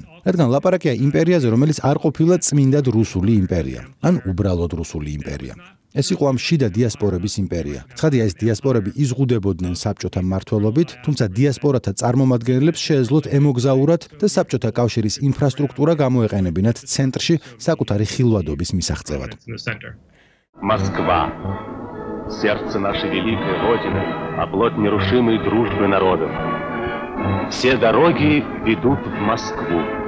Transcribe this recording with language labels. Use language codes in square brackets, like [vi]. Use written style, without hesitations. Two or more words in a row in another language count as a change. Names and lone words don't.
[ka] რადგან ლაპარაკია იმპერიაზე, რომელიც არ ყოფილა წმინდად რუსული იმპერია, ან უბრალოდ რუსული იმპერია. ეს იყო ამ შიდა დიასპორების იმპერია. ცხადია, ეს დიასპორები იზღუდებოდნენ საბჭოთა მმართველობით, თუმცა დიასპორათა წარმომადგენლებს შეეძლოთ ემოგზაურათ და საბჭოთა კავშირის ინფრასტრუქტურა გამოეყენებინათ ცენტრში საკუთარი ხილვადობის მისაღწევად. [ru] Москва, сердце нашей великой Родины, оплот нерушимой дружбы народов. Все дороги ведут в Москву.